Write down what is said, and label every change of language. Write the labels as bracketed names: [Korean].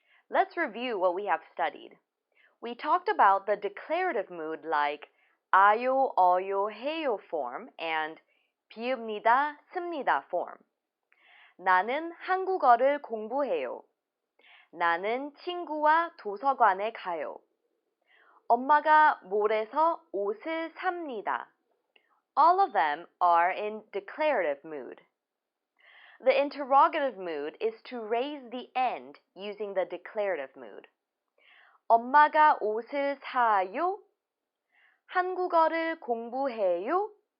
[English] Let's review what we have studied. We talked about the declarative mood like 아요, 어요, 해요 form and 비읍니다, 씁니다 form. [Korean] 나는 한국어를 공부해요. 나는 친구와 도서관에 가요. 엄마가 몰에서 옷을 삽니다. [English] All of them are in declarative mood. The interrogative mood is to raise the end using the declarative mood. [Korean] 엄마가 옷을 사요? 한국어를 공부해요?